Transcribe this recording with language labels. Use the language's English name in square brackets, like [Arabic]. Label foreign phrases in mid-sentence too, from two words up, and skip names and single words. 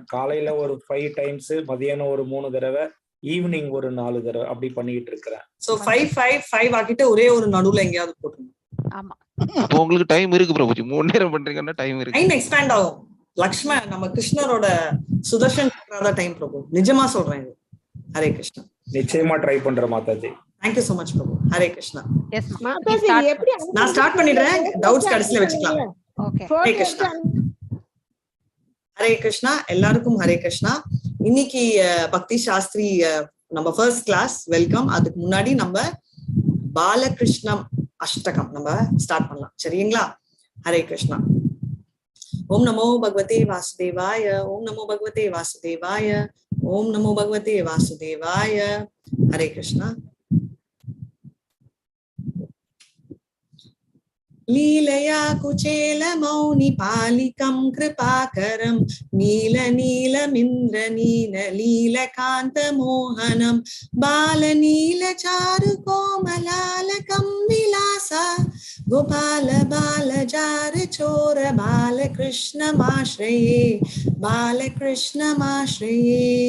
[Tamil] காலையில ஒரு 5 டைம்ஸ், மதியானம் ஒரு 3 தடவை, ஈவினிங் ஒரு 4 தடவை அப்படி பண்ணிட்டு இருக்கேன். சோ 5 ஆக்கிட்டு ஒரே ஒரு நடுவுல எங்கயாவது போட்டுருங்க. ஆமா, அப்போ உங்களுக்கு டைம் இருக்கு பிரபுஜி. 3 நேரம் பண்றீங்கன்னா டைம் இருக்கு. [English] time expand [Tamil] ஆகும். லக்ஷ்மண் நம்ம கிருஷ்ணரோட சுதர்ஷன் சக்கராத டைம் பிரபு. நிஜமா சொல்றேன் இது. [Sanskrit] हरे कृष्ण. [Tamil] நிச்சயமா ட்ரை பண்றேன் மாதாஜி. [English] Thank you so much [Tamil] பிரபு. [Sanskrit] हरे कृष्ण. [Tamil] எஸ் மாதாஜி எப்படி நான் ஸ்டார்ட் பண்ணிடுறேன். டவுட்ஸ் கடைசில வெச்சுக்கலாம். ஓகே. [Sanskrit] हरे कृष्ण। हरे कृष्ण. [Tamil] எல்லாருக்கும் [Sanskrit] हरे कृष्ण. [Tamil] இன்னைக்கு பக்தி சாஸ்திரி நம்ம [English] first class [Tamil] வெல்கம். அதுக்கு முன்னாடி நம்ம பாலகிருஷ்ணம் அஷ்டகம் நம்ம ஸ்டார்ட் பண்ணலாம். [Sanskrit] சரிங்களா? हरे कृष्ण। ॐ नमो भगवते वासुदेवाय. ॐ नमो भगवते वासुदेवाय। ॐ नमो भगवते वासुदेवाय. हरे कृष्ण. लीलया कुचेल मौनि पालिकं कृपाकरं नील नीलमिन्द्र नील लीलकान्त मोहनं बाल नील चारु कोमलालकं विलासा गोपाल बाल जार चोर बालकृष्णमाश्रये बालकृष्णमाश्रये